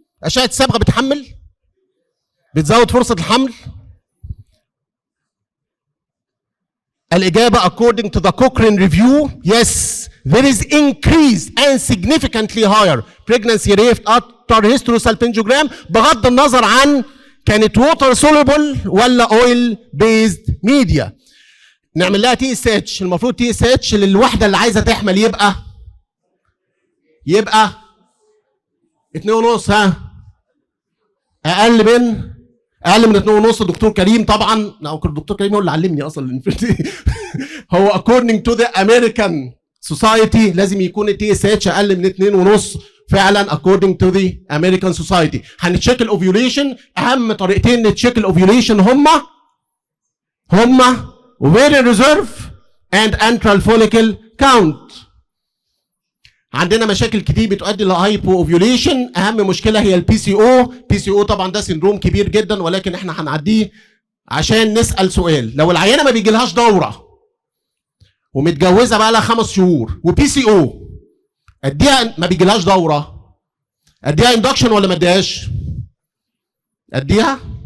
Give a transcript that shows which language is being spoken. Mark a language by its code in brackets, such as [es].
[ar] اشعه صبغه بتحمل؟ بتزود فرصه الحمل؟ [en] الإجابة according to the Cochrane review yes there is increase and significantly higher pregnancy rate after hysterosalpingogram [ar] بغض النظر عن كانت [en] water soluble ولا oil based media. [ar] نعمل لها TSH. المفروض TSH للوحدة اللي عايزة تحمل يبقى 2.5 اقل من 2.5. دكتور كريم طبعا، الدكتور كريم هو اللي علمني اصلا هو [en] according to the American [ar] سوسايتي لازم يكون التي اس اتش اقل من 2.5 فعلا [en] according to the American Society. [ar] هنتشيك الاوفيوليشن. اهم طريقتين نتشيك الاوفيوليشن هما [en] ovarian reserve and antral follicle count. [ar] عندنا مشاكل كتير بتؤدي لهايبو اوفيوليشن. اهم مشكله هي البي سي او. بي سي او طبعا ده سندروم كبير جدا، ولكن احنا هنعديه عشان نسال سؤال. لو العيانه ما بيجيلهاش دوره ومتجوزه بقى لها 5 شهور وبي سي او، اديها ما بيجيلهاش دوره، اديها اندكشن ولا ما اديهاش؟ اديها.